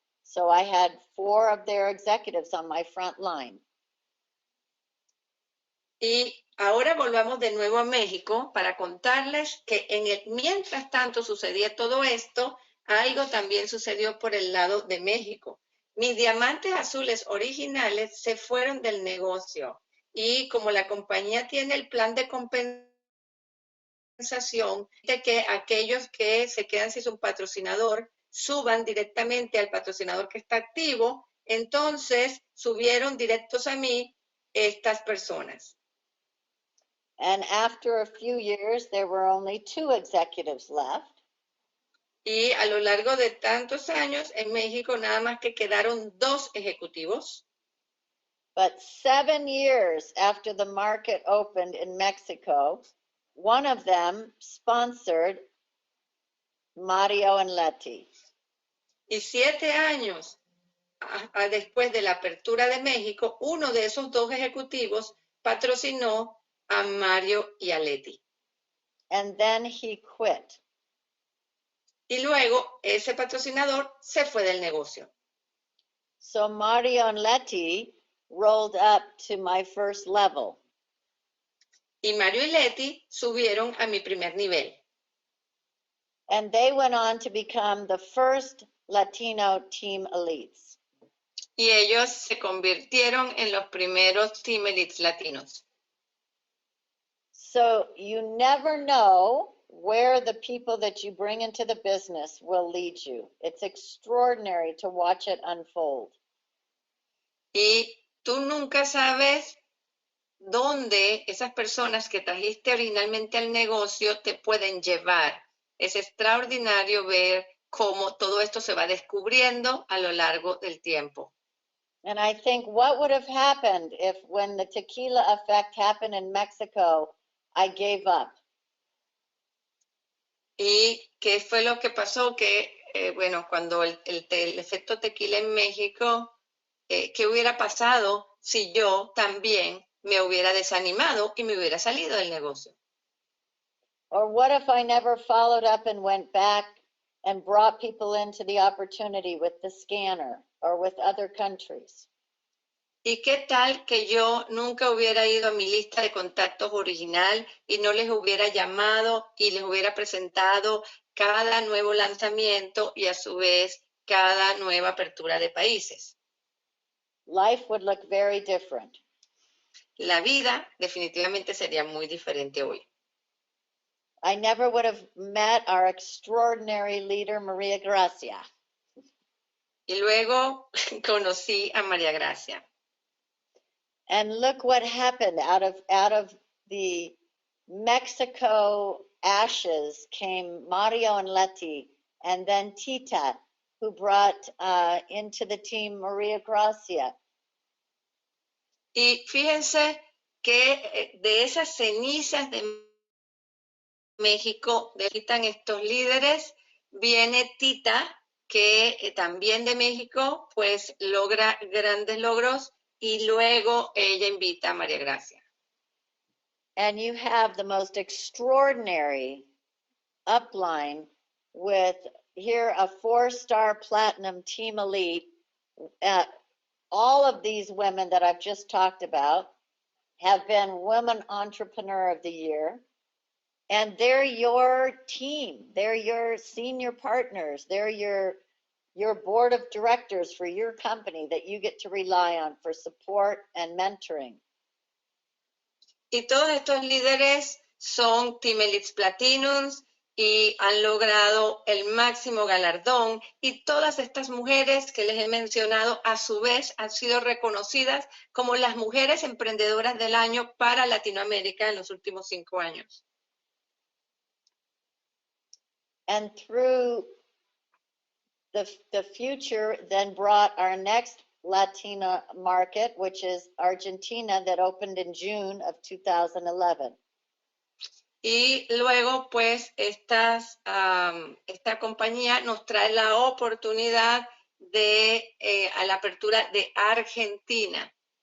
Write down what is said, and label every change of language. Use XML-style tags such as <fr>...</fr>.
<en>So I had 4 of their executives on my front line.</en> <es>Y ahora volvamos de nuevo a México para contarles que mientras tanto sucedía todo esto, algo también sucedió por el lado de México. Mis diamantes azules originales se fueron del negocio y como la compañía tiene el plan de compensación de que aquellos que se quedan sin su patrocinador suban directamente al patrocinador que está activo, entonces subieron directos a mí estas personas.</es> <en>And after a few years, there were only 2 executives left.</en> <es>Y a lo largo de tantos años, en México nada más que quedaron 2 ejecutivos.</es> <en>But 7 years after the market opened in Mexico, one of them sponsored Mario and Leti.</en> <es>Y 7 años después de la apertura de México, uno de esos 2 ejecutivos patrocinó a Mario y a Leti.</es> <en>And then he quit.</en> <es>Y luego ese patrocinador se fue del negocio.</es> <en>So Mario and Leti rolled up to my first level.</en> <es>Y Mario y Leti subieron a mi primer nivel.</es> <en>And they went on to become the first Latino team elites.</en> <es>Y ellos se convirtieron en los primeros Team Elites latinos.</es> <en>So you never know where the people that you bring into the business will lead you. It's extraordinary to watch it unfold.</en> <es>Y tú nunca sabes dónde esas personas que trajiste originalmente al negocio te pueden llevar. Es extraordinario ver cómo todo esto se va descubriendo a lo largo del tiempo.</es> <en>And I think what would have happened if when the tequila effect happened in Mexico, I gave up.</en> <es>¿Y qué fue lo que pasó? Que, bueno, cuando el efecto tequila en México, ¿qué hubiera pasado si yo también me hubiera desanimado y me hubiera salido del negocio?</es> <en>Or what if I never followed up and went back and brought people into the opportunity with the scanner or with other countries?</en> <es>¿Y qué tal que yo nunca hubiera ido a mi lista de contactos original y no les hubiera llamado y les hubiera presentado cada nuevo lanzamiento y a su vez cada nueva apertura de países?</es> <en>Life would look very different.</en> <es>La vida definitivamente sería muy diferente hoy.</es> <en>I never would have met our extraordinary leader, Maria Gracia.</en> <es>Y luego conocí a María Gracia.</es> <en>And look what happened out of the Mexico ashes came Mario and Leti, and then Tita, who brought into the team Maria Gracia.</en> <es>Y fíjense que de esas cenizas de México, de quitan estos líderes, viene Tita, que también de México, pues logra grandes logros y luego ella invita a María Gracia.</es> <en>And you have the most extraordinary upline with here a 4-star platinum team elite. All of these women that I've just talked about have been Women Entrepreneur of the Year, and they're your team. They're your senior partners. They're your board of directors for your company that you get to rely on for support and mentoring.</en> <es>Y todos estos líderes son Team Elites Platinums y han logrado el máximo galardón, y todas estas mujeres que les he mencionado a su vez han sido reconocidas como las mujeres emprendedoras del año para Latinoamérica en los últimos 5 años.</es> <en>And through the future then brought our next Latina market, which is Argentina, that opened in June of 2011.</en> <es>Y luego, pues, esta compañía nos trae la oportunidad de a la apertura de Argentina.</es>